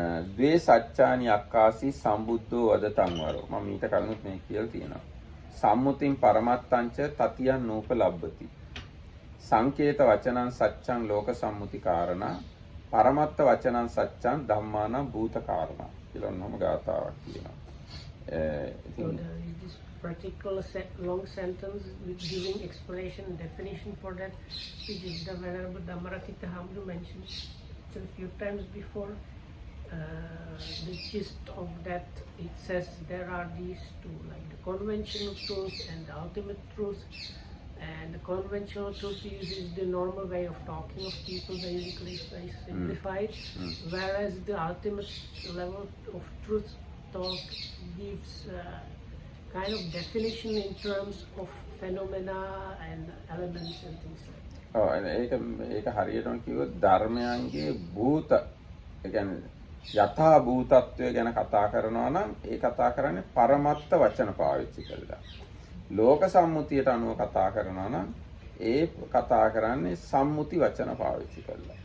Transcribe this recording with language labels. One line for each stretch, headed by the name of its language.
Pali: ද්වේ සත්‍යානි අක්කාසි සම්බුද්ධෝ වදතං වරෝ.
Sinhala: මම ඊට කලිනුත් මේක කියලා තියෙනවා.
Pali: සම්මුතින් පරමත්තංච තතියන් නූපලබ්බති. සංකේත වචනං සත්‍යං ලෝක සම්මුති කාරණා පරමත්ත වචනං සත්‍යං ධම්මාන භූත කාරණා
Sinhala: කියලා නම ගාථාවක් කියනවා.
English: So there is this particular long sentence with giving explanation and definition for that, which is the Venerable Dhammarakita Hamdu mentioned a few times before. The gist of that, it says there are these two, like the conventional truth and the ultimate truth. And the conventional truth uses the normal way of talking of people, basically it's very simplified, whereas the ultimate level of truth talk gives kind of definition in terms of phenomena and elements and things like that.
Sinhala: ඒක හරියටම කිව්වොත් ධර්මයන්ගේ භූත ඒ කියන්නේ යථා භූතත්වය ගැන කතා කරනවා නම් ඒ කතා කරන්නේ පරමත්ත වචන පාවිච්චි කරලා. ලෝක සම්මුතියට අනුව කතා කරනවා නම් ඒ කතා කරන්නේ සම්මුති වචන පාවිච්චි කරලා.